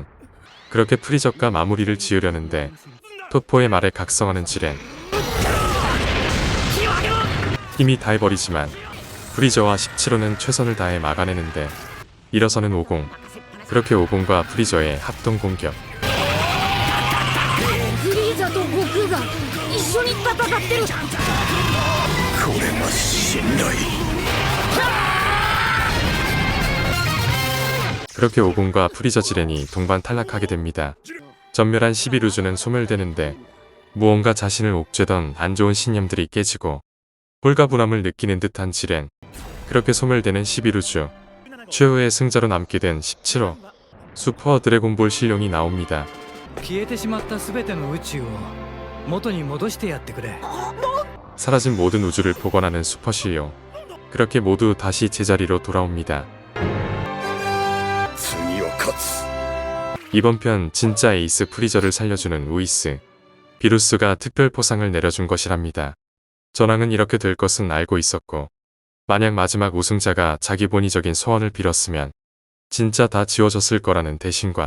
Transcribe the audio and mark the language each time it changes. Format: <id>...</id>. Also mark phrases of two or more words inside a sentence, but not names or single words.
<ko>그렇게 프리저가 마무리를 지으려는데 토포의 말에 각성하는 지렌. 힘이 다해버리지만 프리저와 17호는 최선을 다해 막아내는데 일어서는 오공. 그렇게 오공과 프리저의 합동 공격.</ko> <ja>フリーザと悟空が一緒に戦ってる。しんどい</ja> <ko>그렇게 오공과 프리저 지렌이 동반 탈락하게 됩니다. 전멸한 11우주는 소멸되는데 무언가 자신을 옥죄던 안 좋은 신념들이 깨지고 홀가분함을 느끼는 듯한 지렌. 그렇게 소멸되는 11우주. 최후의 승자로 남게 된 17호. 슈퍼 드래곤볼 실룡이 나옵니다.</ko> <ja>消えてしまった全ての宇宙を元に戻してやってくれ</ja> <ko>사라진 모든 우주를 복원하는 슈퍼 실룡. 그렇게 모두 다시 제자리로 돌아옵니다.</ko> <ja>次は勝つ</ja> <ko>이번 편 진짜 에이스 프리저를 살려주는 우이스. 비루스가 특별 포상을 내려준 것이랍니다. 전황은 이렇게 될 것은 알고 있었고 만약 마지막 우승자가 자기 본의적인 소원을 빌었으면 진짜 다 지워졌을 거라는 대신관.</ko>